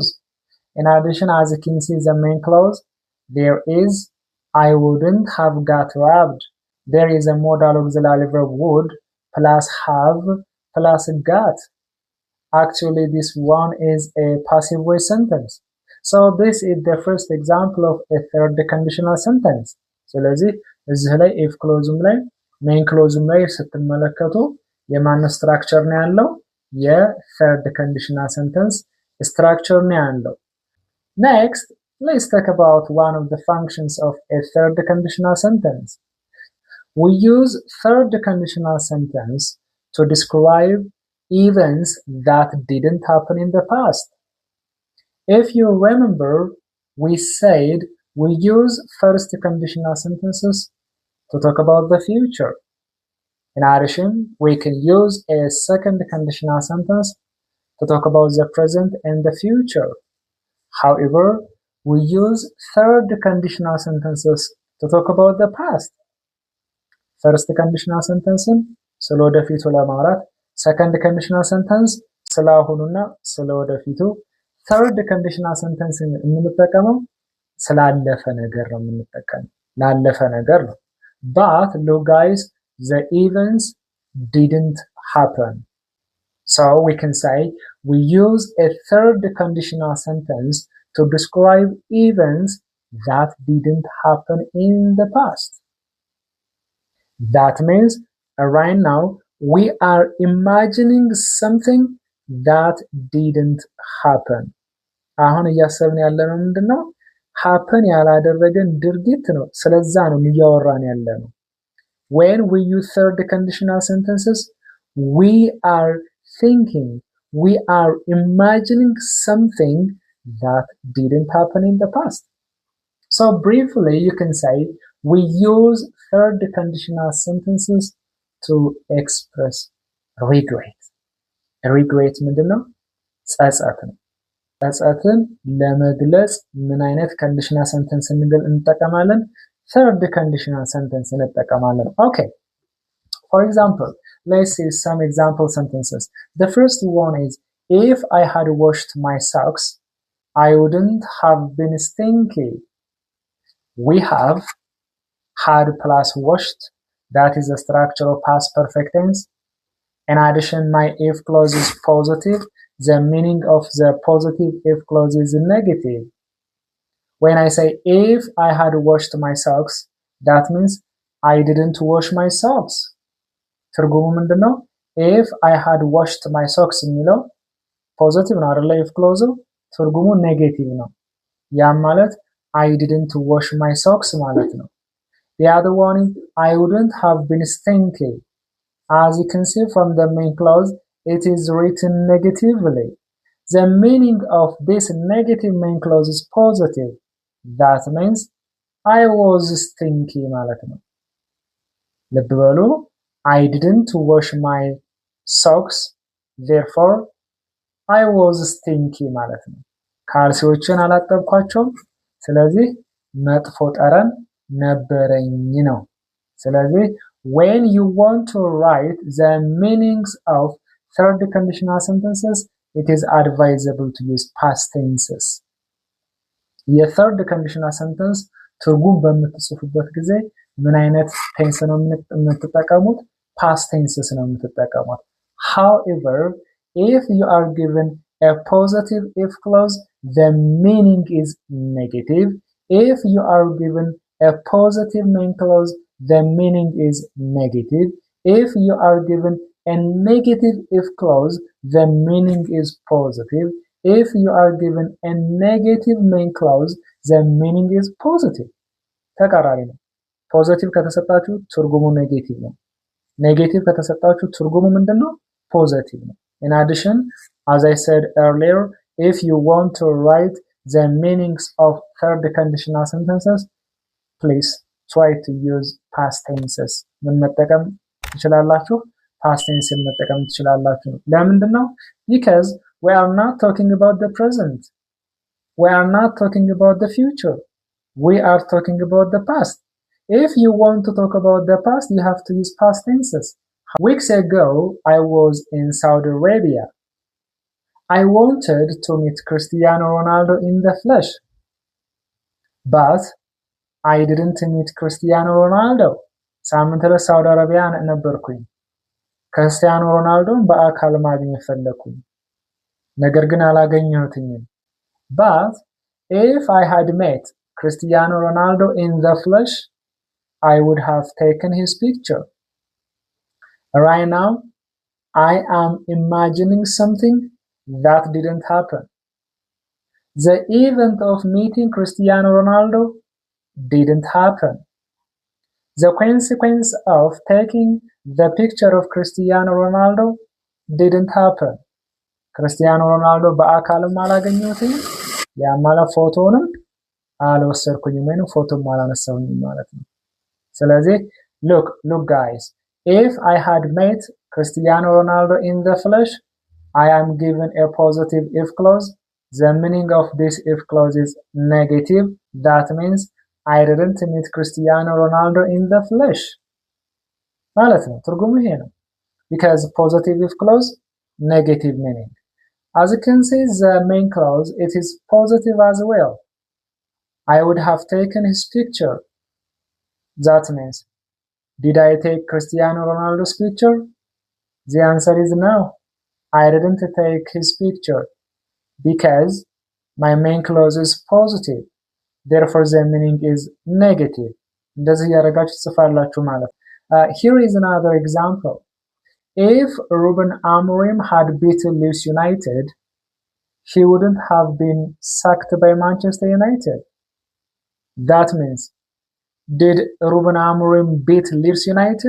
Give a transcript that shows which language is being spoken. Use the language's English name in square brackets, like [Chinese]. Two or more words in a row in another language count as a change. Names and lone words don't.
[English] In addition, as you can see the main clause, there is I wouldn't have got robbed. There is a modal auxiliary verb would plus have plus got. Actually, this one is a passive voice sentence. So this is the first example of a third conditional sentence. [Amharic] ስለዚህ እዚህ ላይ [English] if clause [Amharic] ላይ [English] main clause [Amharic] ላይ ስትመለከቱ የማን structure ነው ያለው? የthird conditional sentence structure ነው ያለው። [English] Next, let's talk about one of the functions of a third conditional sentence. We use third conditional sentence to describe events that didn't happen in the past. If you remember, we said we use first conditional sentences to talk about the future. In addition, we can use a second conditional sentence to talk about the present and the future. However, we use third conditional sentences to talk about the past. First conditional sentence [Amharic] ስለወደፊቱ ለማውራት፣ [English] second conditional sentence [Amharic] ስለአሁኑና ስለወደፊቱ፣ [English] third conditional sentence [Amharic] የምንጠቀመው ስላለፈ ነገር ነው የምንጠቀመው ላለፈ ነገር ነው [English] but look guys the events didn't happen so we can say we use a third conditional sentence to describe events that didn't happen in the past that means right now we are imagining something that didn't happen [Amharic] አሁን እያሰብን ያለነው ምንድነው happen ያላደረገን ድርጊት ነው ስለዛ ነው እያወራን ያለነው [English] when we use third conditional sentences we are thinking we are imagining something that didn't happen in the past so briefly you can say we use third conditional sentences to express regret regret [Amharic] ምንድነው ጸጸት ነው ጸጸትን ለመግለጽ ምን አይነት [English] conditional sentence እንጠቀማለን third conditional sentence እንጠቀማለን okay for example let's see some example sentences the first one is if I had washed my socks I wouldn't have been stinky we have had plus washed that is the structure of past perfect tense in addition my if clause is positive the meaning of the positive if clause is negative when I say if I had washed my socks that means I didn't wash my socks [Amharic] ትርጉሙ ምንድነው [English] if I had washed my socks የሚለው positive [Amharic] ነው አይደል [English] if clause ትርጉሙ negative [Amharic] ነው ያ ማለት [English] I didn't wash my socks [Amharic] ማለት ነው [English] the other one is I wouldn't have been stinky as you can see from the main clause it is written negatively the meaning of this negative main clause is positive that means I was stinky [Amharic] ማለት ነው ልብ በሉ [English] I didn't wash my socks therefore I was stinky [Amharic] ማለት ነው ካልሲዎችን አላጠብኳቸውም ስለዚህ መጥፎ ጠረን ነበረኝ ነው ስለዚህ [English] when you want to write the meanings of third conditional sentences it is advisable to use past tenses [Amharic] የthird conditional sentence ትርጉም በምትጽፉበት ጊዜ ምን አይነት ቴንስ ነው የምትጠቀሙት past tenses ነው የምትጠቀሙት [English] however if you are given a positive if clause the meaning is negative if you are given a positive main clause the meaning is negative if you are given a negative if clause the meaning is positive if you are given a negative main clause the meaning is positive ተቃራኒ [Amharic] ነው positive ከተሰጣችሁ ትርጉሙ negative ነው negative ከተሰጣችሁ ትርጉሙ ምንድነው positive ነው [English] in addition as I said earlier if you want to write the meanings of third conditional sentences please try to use past tenses [Amharic] ምን መጠቀም ትችላላችሁ past tense መጠቀም ትችላላችሁ ለምንድነው [English] because we are not talking about the present we are not talking about the future we are talking about the past if you want to talk about the past you have to use past tenses weeks ago I was in Saudi Arabia I wanted to meet Cristiano Ronaldo in the flesh but I didn't meet Cristiano Ronaldo [Amharic] ሳምንት ለሳውዲ አረቢያ ነበርኩኝ ክርስቲያኖ ሮናልዶን በአካል ማግኘት ፈለኩኝ ነገር ግን አላገኘሁትኝም [English] but if I had met Cristiano Ronaldo in the flesh I would have taken his picture right now I am imagining something that didn't happen the event of meeting Cristiano Ronaldo didn't happen the consequence of taking the picture of Cristiano Ronaldo didn't happen Cristiano Ronaldo [Amharic] በአካልም አላገኘሁትም ያማለ ፎቶንም አልወሰድኩኝም ወይ ፎቶም አላነሳሁኝም ማለት ነው ስለዚህ [English] look guys if I had met Cristiano Ronaldo in the flesh I am given a positive if clause the meaning of this if clause is negative that means I didn't meet Cristiano Ronaldo in the flesh [Amharic] ማለት ነው ትርጉሙ ይሄ ነው [English] because positive if clause negative meaning As you can see, the main clause, it is positive as well. I would have taken his picture. That means, did I take Cristiano Ronaldo's picture? The answer is no. I didn't take his picture because my main clause is positive. Therefore, the meaning is negative. [Amharic] እንደዚህ ያደረጋችሁ ጽፋላችሁ ማለት። [English] Here is another example. If Ruben Amorim had beaten Leeds United, he wouldn't have been sacked by Manchester United. That means, did Ruben Amorim beat Leeds United?